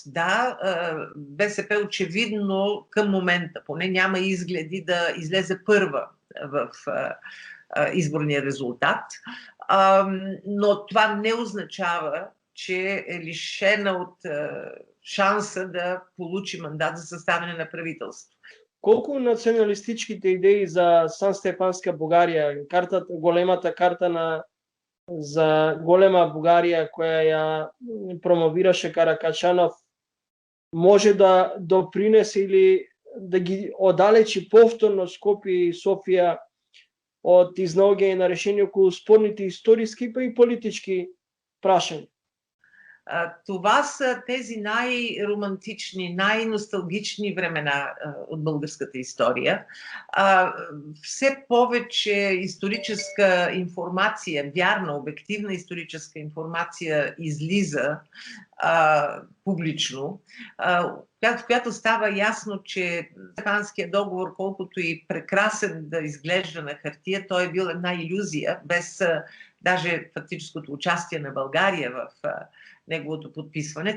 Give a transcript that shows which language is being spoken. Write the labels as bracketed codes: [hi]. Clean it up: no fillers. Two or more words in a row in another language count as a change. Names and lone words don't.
[bg] Да, БСП очевидно към момента поне няма изгледи да излезе първа в изборния резултат. Но това не означава, че е лишена от шанса да получи мандат за съставяне на правителство. [mk] Колку националистичките идеи за Сан-Стефанска Бугарија, големата карта за голема Бугарија која ја промовираше Каракачанов, може да допринесе или да ги оддалечи повторно Скопје и Софија од изнаоѓање на решение околу спорните историски па и политички прашања? [bg] Това са тези най-романтични, най-носталгични времена от българската история. Все повече историческа информация, вярна, обективна историческа информация излиза публично, в която става ясно, че Стефанския договор, колкото и прекрасен да изглежда на хартия, той е бил една илюзия, без даже фактическото участие на България в неговото подписване.